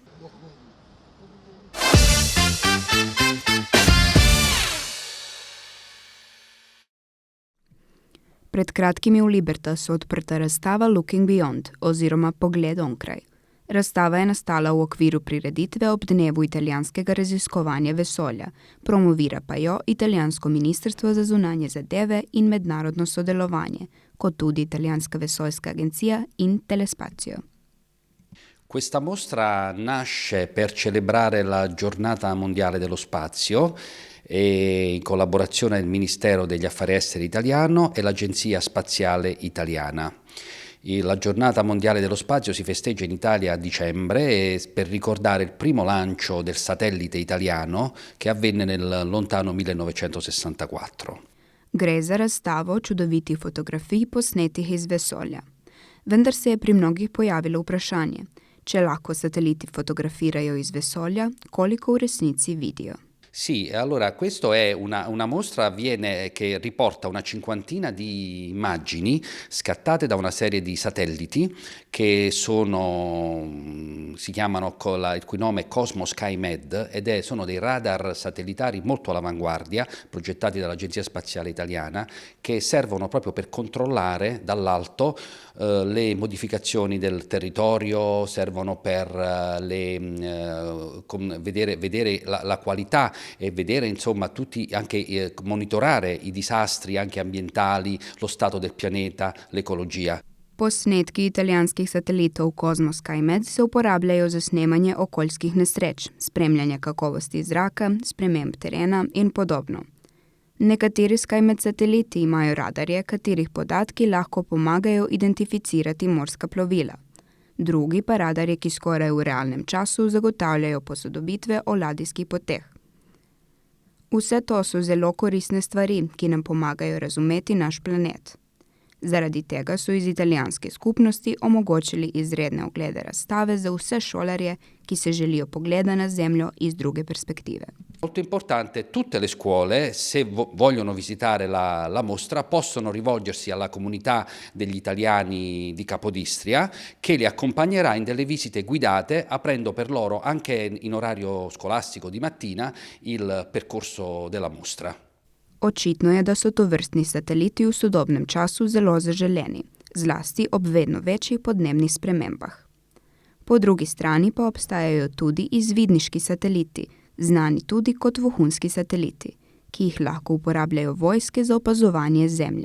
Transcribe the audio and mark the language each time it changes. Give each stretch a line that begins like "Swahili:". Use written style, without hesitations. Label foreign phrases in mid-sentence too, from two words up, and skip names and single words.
Slovenian: Pred kratkim je v Libertasu odprta razstava Looking Beyond oziroma Pogled onkraj. Razstava je nastala v okviru prireditve ob dnevu italijanskega raziskovanja vesolja, promovira pa jo italijansko ministrstvo za zunanje zadeve in mednarodno sodelovanje, kot tudi italijanska vesoljska agencija in Telespazio.
Italian: Questa mostra nasce per celebrare la Giornata Mondiale dello Spazio e in collaborazione del Ministero degli Affari Esteri italiano e l'Agenzia Spaziale Italiana. La Giornata Mondiale dello Spazio si festeggia in Italia a dicembre per ricordare il primo lancio del satellite italiano che avvenne nel lontano 1964.
Slovenian: Gre za razstavo čudovitih fotografij posnetih iz vesolja. Vendar se je pri mnogih pojavilo vprašanje, če lahko sateliti fotografirajo iz vesolja, koliko v resnici vidijo.
Italian: Sì, allora questo è una mostra che riporta una cinquantina di immagini scattate da una serie di satelliti che si chiamano, il cui nome è Cosmo SkyMed sono dei radar satellitari molto all'avanguardia progettati dall'Agenzia Spaziale Italiana che servono proprio per controllare dall'alto le modificazioni del territorio, servono per vedere la qualità e vedere insomma anche monitorare i disastri anche ambientali, lo stato del pianeta, l'ecologia.
Slovenian: Posnetki italijanskih satelitov Cosmo SkyMed se uporabljajo za snemanje okoljskih nesreč, spremljanje kakovosti zraka, sprememb terena in podobno. Nekateri SkyMed sateliti imajo radarje, katerih podatki lahko pomagajo identificirati morska plovila. Drugi pa radarje, ki skoraj v realnem času zagotavljajo posodobitve o ladijskih poteh. Vse to so zelo koristne stvari, ki nam pomagajo razumeti naš planet. Zaradi tega so iz italijanske skupnosti omogočili izredne oglede razstave za vse šolarje, ki se želijo pogleda na Zemljo iz druge perspektive.
Italian: Molto importante, tutte le scuole, se vogliono visitare la mostra, possono rivolgersi alla comunità degli italiani di Capodistria, che li accompagnerà in delle visite guidate, aprendo per loro anche in orario scolastico di mattina il percorso della mostra.
Slovenian: Očitno je, da so tovrstni sateliti v sodobnem času zelo zaželeni, zlasti ob vedno večjih podnebnih spremembah. Po drugi strani pa obstajajo tudi izvidniški sateliti, znani tudi kot vohunski sateliti, ki jih lahko uporabljajo vojske za opazovanje Zemlje.